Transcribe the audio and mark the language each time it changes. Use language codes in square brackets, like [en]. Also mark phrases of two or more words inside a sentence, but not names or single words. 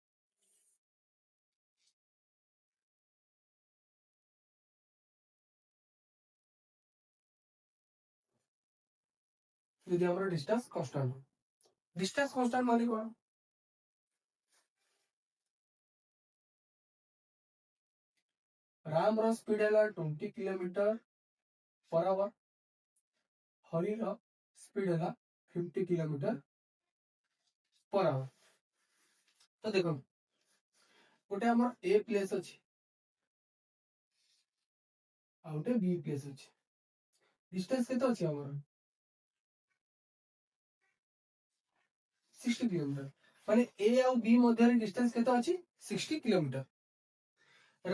[or] ଯଦି ଆମର [en] distance constant [or] ହୁଏ, [en] distance constant [or] ମାନେ କଣ? ରାମର ସ୍ପିଡ ହେଲା 20 [en] kilometer per hour, [or] ହରିର ସ୍ପିଡ ହେଲା 50 [en] kilometer per hour. [or] ତ ଦେଖନ୍ତୁ, ଗୋଟେ ଆମର ଏ ପ୍ଲେସ ଅଛି ଆଉ ଗୋଟେ ବି ପ୍ଲେସ ଅଛି। ଡିଷ୍ଟାନ୍ସ କେତେ ଅଛି ଆମର? 60 କିଲୋମିଟର। ମାନେ ଏ ଆଉ ବି ମଧ୍ୟରେ ଡିଷ୍ଟାନ୍ସ କେତେ ଅଛି? 60 କିଲୋମିଟର।